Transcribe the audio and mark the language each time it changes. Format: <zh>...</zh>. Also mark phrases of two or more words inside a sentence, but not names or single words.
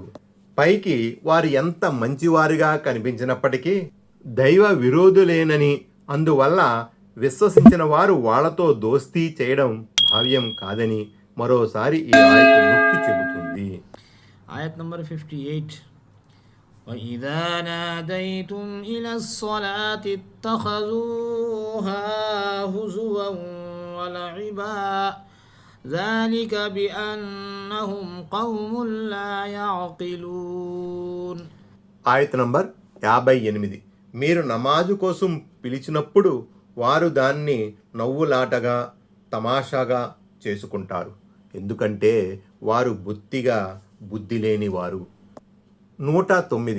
<te>పైకి వారు ఎంత మంచివారిగా కనిపించినప్పటికీ దైవ విరోధులేనని, అందువల్ల విశ్వసించిన వారు వాళ్లతో దోస్తీ చేయడం భావ్యం కాదని మరోసారి ఈ ఆయత్ నొక్కి చెబుతుంది. ఆయత్ నంబర్ 58.</te> <ar>وإذا ناديتم إلى الصلاة اتخذوها هزوا ولعبا ذلك بأنهم قوم لا يعقلون.</ar> <te>ఆయత నంబర్ 58. మీరు నమాజు కోసం పిలిచినప్పుడు వారు దాన్ని నవ్వులాటగా తమాషాగా చేసుకుంటారు, ఎందుకంటే వారు బొత్తిగా బుద్ధి లేనివారు. 109.</te>